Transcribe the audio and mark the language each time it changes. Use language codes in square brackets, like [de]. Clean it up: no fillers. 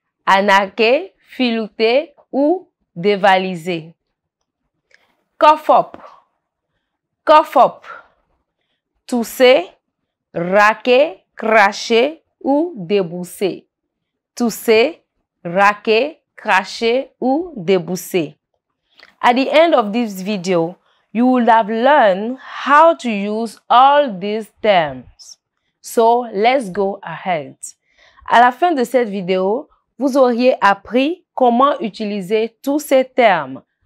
[fr] Arnaquer, filouter ou dévaliser. [en] Cough up, cough up. [fr] Tousser, raquer, cracher ou débousser. Tousser, raquer, cracher ou débousser. [en] At the end of this video, you will have learned how to use all these terms. So, let's go ahead. [fr] À la fin de cette vidéo, vous auriez appris comment utiliser tous ces termes.